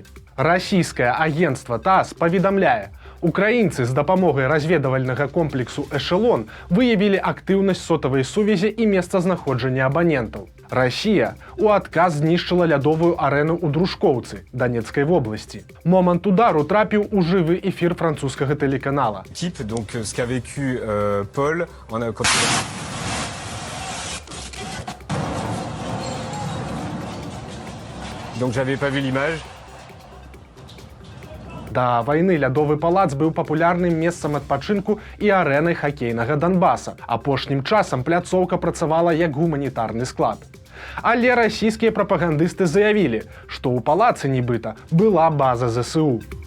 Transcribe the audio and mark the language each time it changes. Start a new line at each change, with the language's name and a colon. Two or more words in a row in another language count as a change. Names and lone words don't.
Belarusian: Расійскае агенцтва ТАСС паведамляе, украінцы з дапамогай разведавальнага комплексу «Эшелон» выявілі актыўнасць сотавай сувязі і месцазнаходжання абанентаў. Расія у адказ знішчыла лядовую арэну ў Дружкоўцы, Донецкай вобласці. Момант удару трапіў у жывы эфір французскага тэлеканала.
French: Donc, ce qu'a vécu Paul, Donc j'avais pas vu l'image.
Belarusian: Да вайны лядовы палац быў папулярным месцам адпачынку і арэнай хакейнага Донбаса. Апошнім часам пляцоўка працавала як гуманітарны склад. Але расійскія прапагандысты заявілі, што ў палацы нібыта была база ЗСУ.